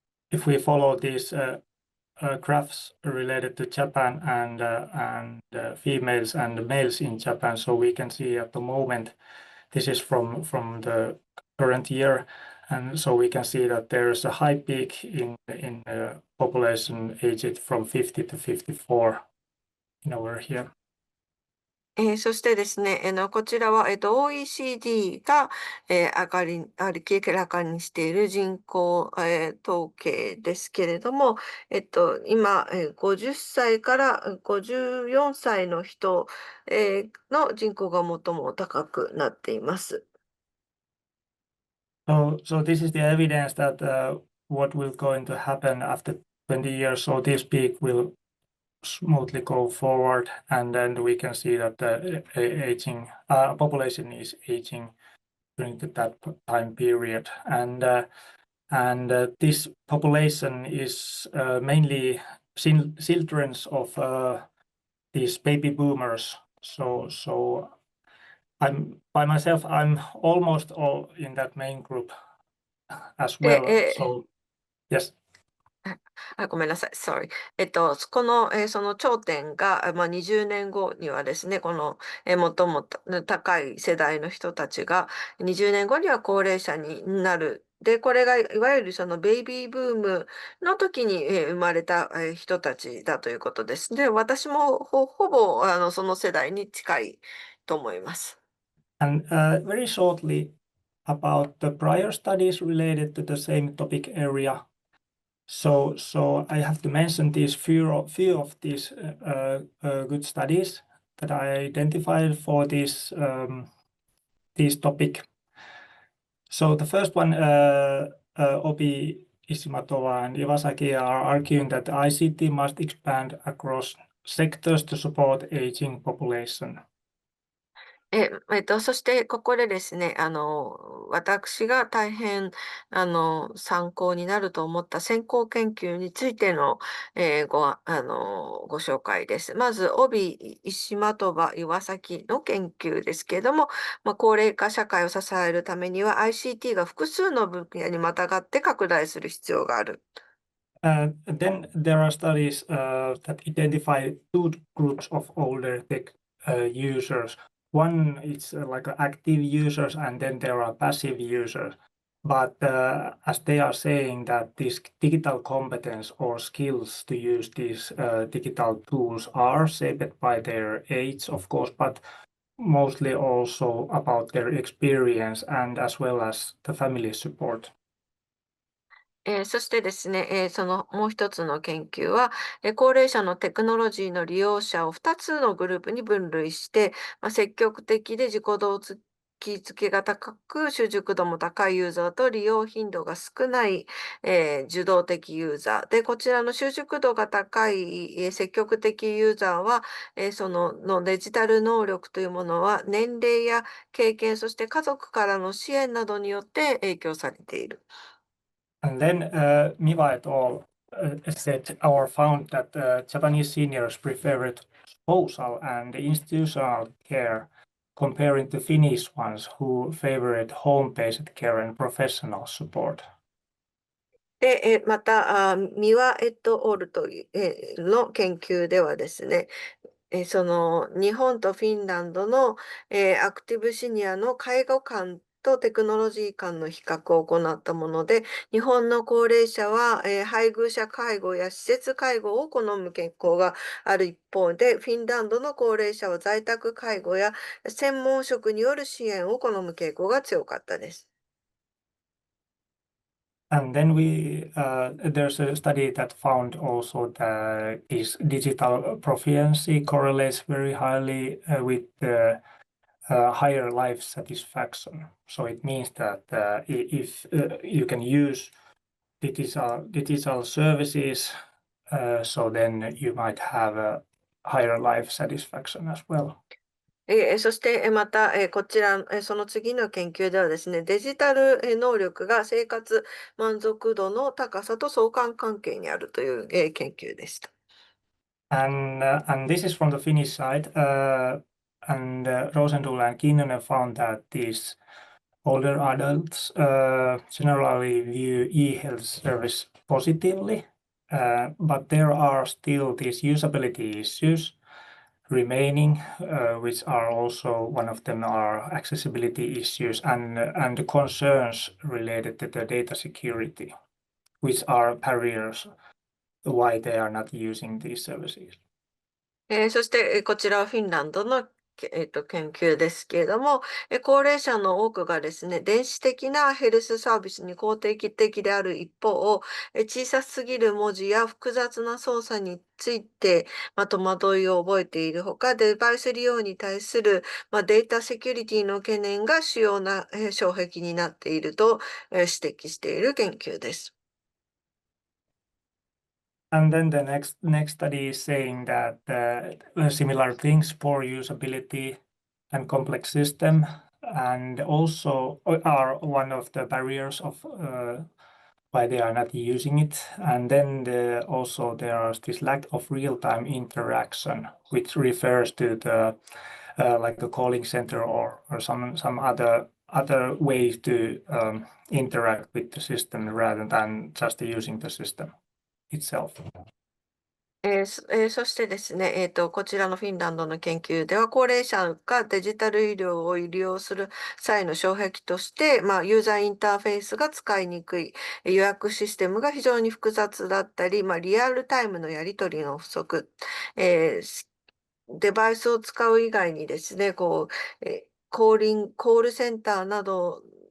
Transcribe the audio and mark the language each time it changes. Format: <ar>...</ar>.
<en>if we follow these graphs related to Japan and females and males in Japan, so we can see at the moment, this is from the current year, and so we can see that there's a high peak in population aged from 50 to 54 over here.</en> <ja>そしてですね、こちらは、OECD が、明らかにしている人口、統計ですけれども、今、50歳から54歳の人、の人口が最も高くなっています。</ja> <en>So this is the evidence that what will going to happen after 20 years. So this peak will smoothly go forward, and then we can see that the aging population is aging during that time period, and this population is mainly children of these baby boomers. So I'm by myself, I'm almost all in that main group as well. So yes.</en> <ja>ごめんなさい。</ja> <en>Sorry.</en> <ja>この、その頂点が、20年後にはですね、この、最も高い世代の人たちが、20年後には高齢者になる。で、これがいわゆるそのベイビーブームの時に、生まれた、人たちだということです。で、私もほぼその世代に近いと思います。</ja> <en>And very shortly about the prior studies related to the same topic area. So I have to mention these few of these good studies that I identified for this topic. So the first one, Obi, Ishimatova, and Iwasaki are arguing that ICT must expand across sectors to support aging population.</en> <ja>そしてここでですね、私が大変、参考になると思った先行研究についての、ご紹介です。まず、帯、石的場、岩崎の研究ですけれども、高齢化社会を支えるためには ICT が複数の分野にまたがって拡大する必要がある。</ja> <en>Then there are studies that identify two groups of older tech users. One is like active users, and then there are passive users. But as they are saying that this digital competence or skills to use these digital tools are shaped by their age, of course, but mostly also about their experience and as well as the family support.</en> <ja>そしてですね、そのもう一つの研究は、高齢者のテクノロジーの利用者を2つのグループに分類して、積極的で自己動機づけが高く、習熟度も高いユーザーと利用頻度が少ない、受動的ユーザー。で、こちらの習熟度が高い、積極的ユーザーは、そのデジタル能力というものは年齢や経験、そして家族からの支援などによって影響されている。</ja> <en>And then Miva et al. Said or found that Japanese seniors preferred spousal and institutional care comparing to Finnish ones who favored home-based care and professional support.</en> <ja>で、また、ミワ・エット・オールという、の研究ではですね、その日本とフィンランドの、アクティブシニアの介護官とテクノロジー間の比較を行ったもので、日本の高齢者は、配偶者介護や施設介護を好む傾向がある一方で、フィンランドの高齢者は在宅介護や専門職による支援を好む傾向が強かったです。</ja> <en>And then there's a study that found also that this digital proficiency correlates very highly with the higher life satisfaction. So it means that if you can use digital services, so then you might have a higher life satisfaction as well.</en> <ja>そして、また、こちら、その次の研究ではですね、デジタル能力が生活満足度の高さと相関関係にあるという、研究でした。</ja> <en>And this is from the Finnish side. And Rosendahl and Kinnunen found that these older adults generally view e-health service positively, but there are still these usability issues remaining, which are also one of them are accessibility issues and concerns related to the data security, which are barriers why they are not using these services.</en> <ja>そして、こちらはフィンランドの研究ですけれども、高齢者の多くがですね、電子的なヘルスサービスに肯定的である一方、小さすぎる文字や複雑な操作について、戸惑いを覚えているほか、デバイス利用に対する、データセキュリティの懸念が主要な、障壁になっていると、指摘している研究です。</ja> <en>And then the next study is saying that similar things, poor usability and complex system, and also are one of the barriers of why they are not using it. And then also there is this lack of real-time interaction, which refers to the like the calling center or some other ways to interact with the system rather than just using the system itself.</en> <ja>そしてですね、こちらのフィンランドの研究では、高齢者がデジタル医療を利用する際の障壁として、ユーザーインターフェースが使いにくい、予約システムが非常に複雑だったり、リアルタイムのやり取りの不足、デバイスを使う以外にですね、コールセンターなど</ja>